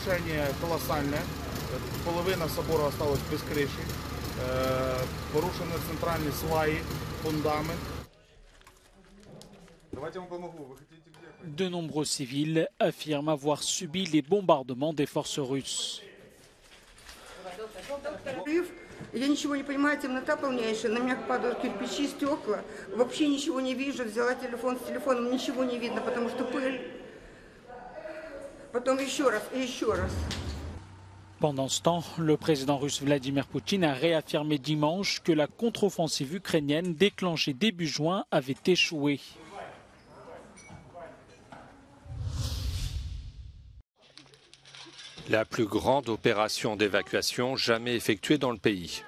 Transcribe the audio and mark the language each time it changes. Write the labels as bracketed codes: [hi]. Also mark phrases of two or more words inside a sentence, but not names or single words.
[fr] De nombreux civils affirment avoir subi les bombardements des forces russes. [ru] Я ничего не понимаю, темнота полнейшая, на меня падают кирпичи, стекла. Вообще ничего не вижу, взяла телефон, с телефоном ничего не видно, потому что пыль. Потом еще раз и еще раз. [fr] Pendant ce temps, le président russe Vladimir Poutine a réaffirmé dimanche que la contre-offensive ukrainienne déclenchée début juin avait échoué. La plus grande opération d'évacuation jamais effectuée dans le pays.